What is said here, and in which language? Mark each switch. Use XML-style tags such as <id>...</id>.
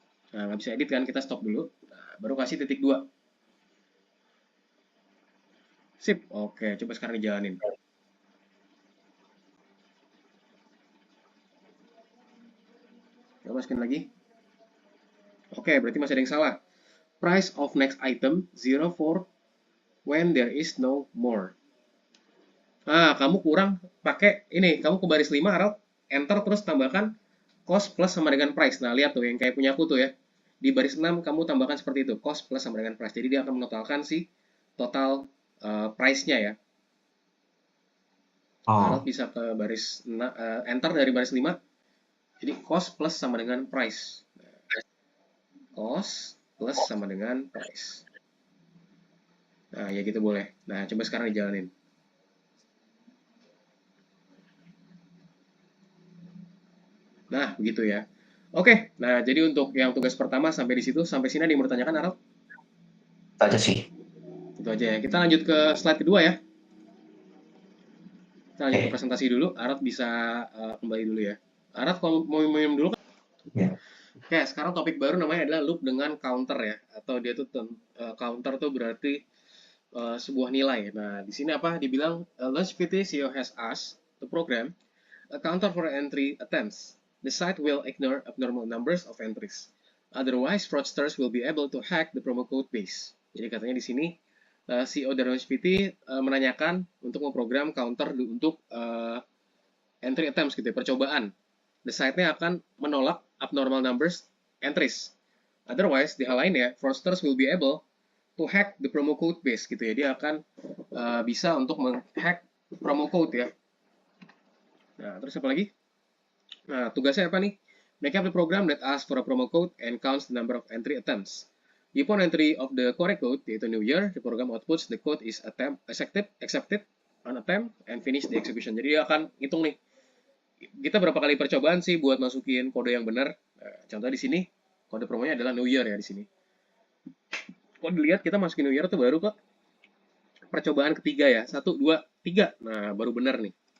<id>Nah, nggak bisa edit kan, kita stop dulu. Nah, baru kasih titik 2. Sip. Oke, coba sekarang dijalanin. Coba masukin lagi. Oke, berarti masih ada yang salah.</id> <en>Price of next item 0 for when there is no more.</en> <id>Nah, kamu kurang pakai ini. Kamu ke baris 5, Aralt. Enter terus tambahkan cost plus sama dengan price. Nah, lihat tuh yang kayak punya aku tuh ya. Di baris 6 kamu tambahkan seperti itu. Cost plus sama dengan price. Jadi dia akan menotalkan si total price-nya ya. Aralt bisa ke baris enter dari baris 5. Jadi cost plus sama dengan price. Cost plus sama dengan price. Nah, ya gitu boleh. Nah, coba sekarang dijalanin. Nah, begitu ya. Oke, nah jadi untuk yang tugas pertama sampai di situ, sampai sini ada yang mau ditanyakan, Aralt? itu aja sih. Itu aja ya. Kita lanjut ke slide kedua ya. Kita lanjut ke Oke. presentasi dulu. Aralt bisa kembali dulu ya. Aralt kalau mau minum dulu kan? Ya. Oke, sekarang topik baru namanya adalah loop dengan counter ya. Atau dia tuh counter tuh berarti sebuah nilai. Nah, di sini apa?</id> <en>Dibilang LaunchPT CEO has asked to program a counter for entry attempts. The site will ignore abnormal numbers of entries. Otherwise, fraudsters will be able to hack the promo code base.</en> <id>Jadi katanya di sini CEO dari LaunchPT menanyakan untuk memprogram counter untuk entry attempts gitu ya, percobaan. The site-nya akan menolak</id> <en>abnormal numbers entries.</en> <id>Otherwise, di hal lain ya,</id> <en>fraudsters will be able to hack the promo code base</en> <id>gitu ya. Dia akan bisa untuk menghack promo code ya. Nah, terus apa lagi? Nah, tugasnya apa nih?</id> <en>Make up the program that asks for a promo code and counts the number of entry attempts. Upon entry of the correct code, yaitu New Year, the program outputs the code is accepted, on attempt, and finish the execution.</en> <id>Jadi dia akan hitung nih, kita berapa kali percobaan sih buat masukin kode yang benar. Nah, contoh di sini, kode promonya adalah New Year ya di sini. Kalau dilihat kita masukin New Year tuh baru kok percobaan ketiga ya. 1, 2, 3. Nah, baru benar nih.</id>